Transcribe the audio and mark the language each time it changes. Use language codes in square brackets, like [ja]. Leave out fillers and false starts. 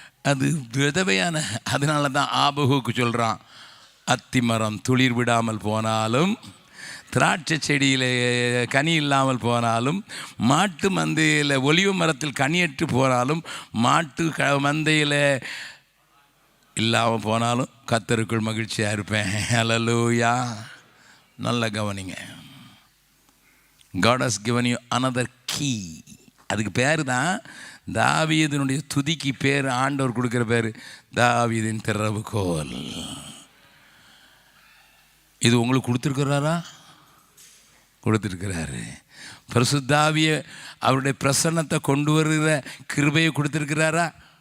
[ta] அது விதவையான. அதனால தான் ஆபகுக்கு சொல்கிறான், அத்தி மரம் துளிர் விடாமல் போனாலும், திராட்சை செடியில் கனி இல்லாமல் போனாலும், மாட்டு மந்தையில் ஒலிவ மரத்தில் கனியற்று போனாலும், மாட்டு மந்தையில் இல்லாமல் போனாலும் கர்த்தருக்குள் மகிழ்ச்சியாக இருப்பேன். ஹல்லேலூயா. நல்ல கவனிங்க. [en] God has given you another key. [ta] அதுக்கு பேர் தான் தாவீதினுடைய துதிக்கு பேர் ஆண்டவர் கொடுக்குற பேர் தாவீதின் திறவுகோல். இது உங்களுக்கு கொடுத்துருக்கிறாரா? கொடுத்துருக்கிறாரு. பரிசுத்தாவிய அவருடைய பிரசன்னத்தை கொண்டு வருகிற கிருபையை கொடுத்துருக்கிறாரா?